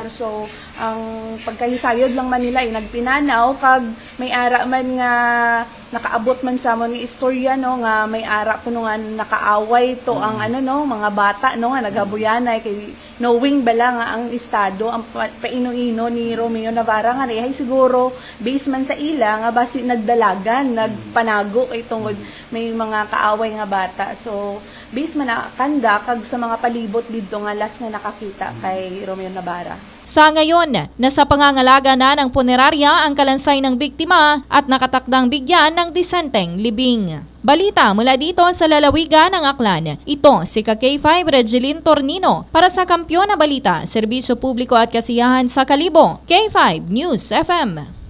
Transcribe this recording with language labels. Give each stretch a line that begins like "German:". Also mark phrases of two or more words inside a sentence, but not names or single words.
Hiligaynon: So ang pagkahisayod lang man nila nagpinanaw kag may ara man nga nakaabot man sa mga istorya no nga may ara kuno nga nakaaway to ang ano no mga bata no nga nagabuyanay kay knowing bala nga ang estado ang paino-ino ni Romeo Navarra nga ay siguro based man sa ila nga basi nagdalagan nagpanago kay tungod may mga kaaway nga bata. So based man na kanda kag sa mga palibot didto nga last nga nakakita kay Romeo Navarra.
Filipino: Sa ngayon, nasa pangangalaga na ng punerarya ang kalansay ng biktima at nakatakdang bigyan ng disenteng libing. Balita mula dito sa lalawigan ng Aklan. Ito si K5 Regeline Tornino para sa Kampiyon na Balita, Serbisyo Publiko at Kasiyahan sa Kalibo, K5 News FM.